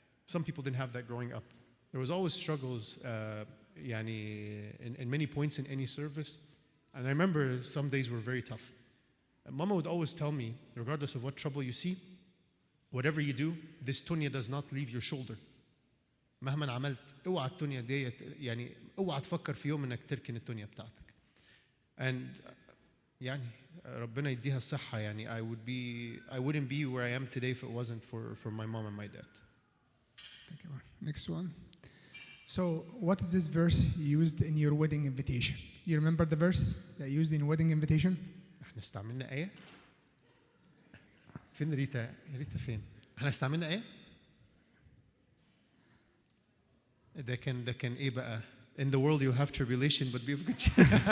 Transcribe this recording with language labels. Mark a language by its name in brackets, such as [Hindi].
[English] Some people didn't have that growing up. There was always struggles in many points in any service. And I remember some days were very tough. Mama would always tell me, regardless of what trouble you see, whatever you do, this tunya does not leave your shoulder. [Arabic] مهما عملت اوعى التونيا ديت يعني اوعى تفكر في يوم انك تركن التونيا بتاعتك. [English] And [Arabic] يعني ربنا يديها الصحة يعني [English] I wouldn't be where I am today if it wasn't for my mom and my dad. Thank you. Next one. So, what is this verse used in your wedding invitation? You remember the verse that used in wedding invitation? [Arabic] احنا استعملنا آية؟ فين ريتا؟ ريتا فين؟ احنا استعملنا آية؟ ده كان ايه بقى؟ [English] In the world you'll have tribulation but be of good cheer.